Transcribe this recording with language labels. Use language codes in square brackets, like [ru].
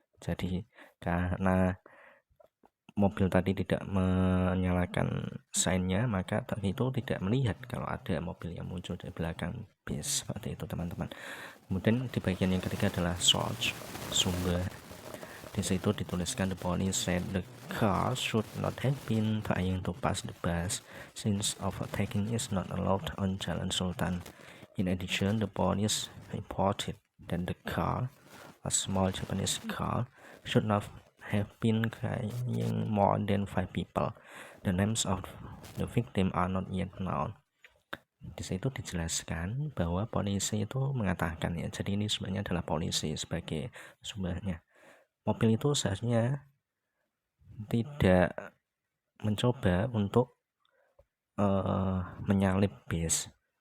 [id] Jadi karena mobil tadi tidak menyalakan seinnya, maka truk itu tidak melihat kalau ada mobil yang muncul di belakang bis, seperti itu teman-teman. Kemudian di bagian yang ketiga adalah source, sumber. Di situ dituliskan [en] the police said the car should not have been trying to pass the bus since overtaking is not allowed on Jalan Sultan. In addition, the police reported that the car, a small Japanese car, should not have been carrying more than 5 people. The names of the victim are not yet known. [id] Di situ dijelaskan bahwa polisi itu mengatakan ya, jadi ini sebenarnya adalah polisi sebagai sumbernya. Mobil itu seharusnya tidak mencoba untuk menyalip bis.